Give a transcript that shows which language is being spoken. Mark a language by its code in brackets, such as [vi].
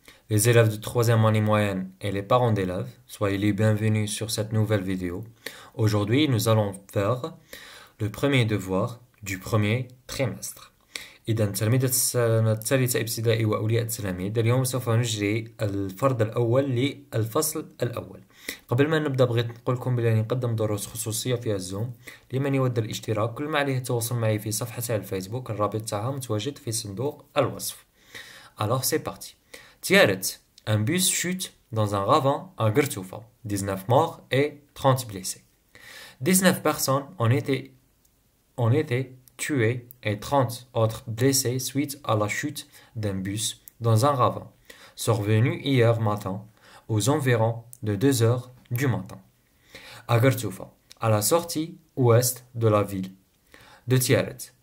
[fr] Les élèves de troisième année moyenne et les parents d'élèves, soyez les bienvenus sur cette nouvelle vidéo. Aujourd'hui, nous allons faire le premier devoir du premier trimestre. [ar] إذا تلاميذ السنة الثالثة ابتدائي وأولياء التلاميذ، اليوم سوف نجري الفرض الأول للفصل الأول. قبل ما نبدأ بغيت نقول لكم بلي نقدم دروس خصوصية في الزوم. لمن يود الاشتراك كل ما عليه التواصل معي في صفحتي على الفيسبوك، الرابط تاعها متواجد في صندوق الوصف. [fr] Alors c'est parti. Tiaret, un bus chute dans un ravin à Gertoufa. 19 morts et 30 blessés. 19 personnes ont été tués et 30 autres blessés suite à la chute d'un bus dans un ravin, survenu hier matin aux environs de 2 heures du matin, à Gertoufa, à la sortie ouest de la ville de Tiaret.